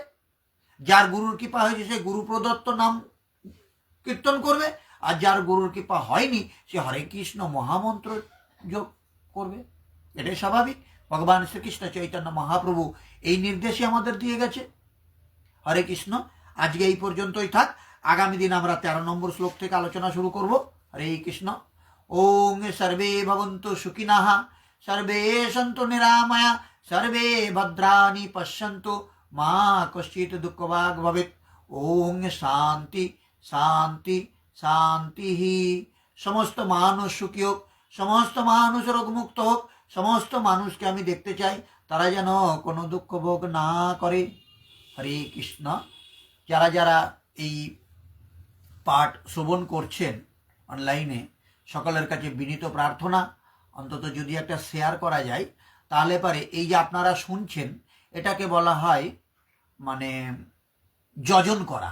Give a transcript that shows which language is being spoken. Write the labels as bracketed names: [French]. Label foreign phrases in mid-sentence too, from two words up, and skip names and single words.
[Bangla] যার গুরুর কৃপা হয়েছে সে গুরু প্রদত্ত নাম কীর্তন করবে, আর যার গুরুর কৃপা হয়নি সে হরে কৃষ্ণ মহামন্ত্র যোগ করবে। এটাই স্বাভাবিক। ভগবান শ্রীকৃষ্ণ চৈতন্য মহাপ্রভু এই নির্দেশই আমাদের দিয়ে গেছে। হরে কৃষ্ণ। আজকে এই পর্যন্তই থাক। আগামী দিন আমরা 13 নম্বর শ্লোক থেকে আলোচনা শুরু করব। হরে কৃষ্ণ। [Sanskrit] ওং সর্বে ভবন্তু সুখিনঃ, সর্বে সন্তু নিরাময়া, সর্বে ভদ্রাণি পশ্যন্তু, মা কশ্চিৎ দুঃখভাগ ভবেৎ। ওং শান্তি শান্তি শান্তি। [Bangla] সমস্ত মানুষ সুখী হোক, সমস্ত মানুষ রোগমুক্ত হোক, সমস্ত মানুষকে আমি দেখতে চাই তারা যেন কোনো দুঃখ ভোগ না করে। হরে কৃষ্ণ। যারা যারা এই পাঠ শ্রবণ করছেন অনলাইনে, সকলের কাছে বিনীত প্রার্থনা, অন্তত যদি একটা শেয়ার করা যায় তাহলে পারে এই যে আপনারা শুনছেন এটাকে বলা হয় মানে যজন করা।